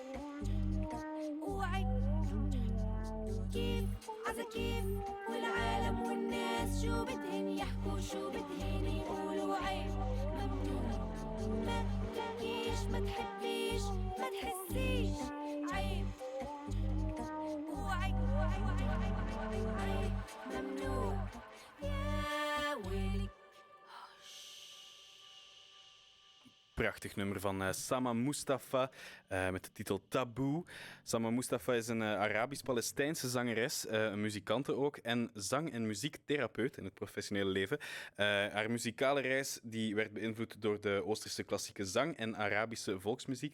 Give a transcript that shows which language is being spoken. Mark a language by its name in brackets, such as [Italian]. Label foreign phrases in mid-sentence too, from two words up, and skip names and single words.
[Arabic] اوعي كيف عزاكيف والعالم والناس شو بدهن يحكوا شو بدهن يقولوا عيب ممنوع ما تبكيش ما تحبيش ما تحسيش عيب اوعي عيب ممنوع يا ويلي [Dutch] Prachtig nummer van Samah Mustafa met de titel Taboo. Samah Mustafa is een Arabisch-Palestijnse zangeres, een muzikante ook en zang- en muziektherapeut in het professionele leven. Haar muzikale reis die werd beïnvloed door de Oosterse klassieke zang en Arabische volksmuziek.